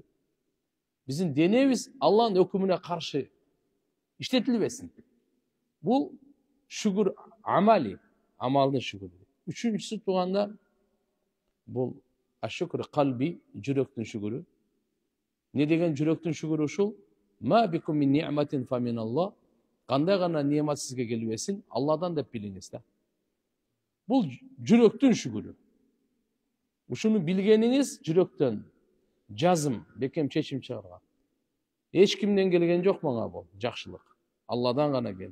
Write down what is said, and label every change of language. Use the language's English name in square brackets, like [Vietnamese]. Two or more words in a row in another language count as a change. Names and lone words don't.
[Kyrgyz] Биздин денебиз Алланын өкүмүнө каршы иштетилбесин. Бул шүкүр амали, амалдын шүкүрү. Үчүнчүсү туугандар, бул [Arabic] الشكر قلبي, [Kyrgyz] жүрөктүн шүкүрү. Не деген жүрөктүн шүкүрү ушул? [Arabic] وما بكم من نعمة فمن الله. [Kyrgyz] Кандай гана немат сизге келбесин, Алладан деп билиңиз да. Бул жүрөктүн шүкүрү. Ушуну билгениңиз жүрөктөн жазым, бекем чечим чыгарган. Эч кимден келген жок мага бул жакшылык. Алладан гана келди.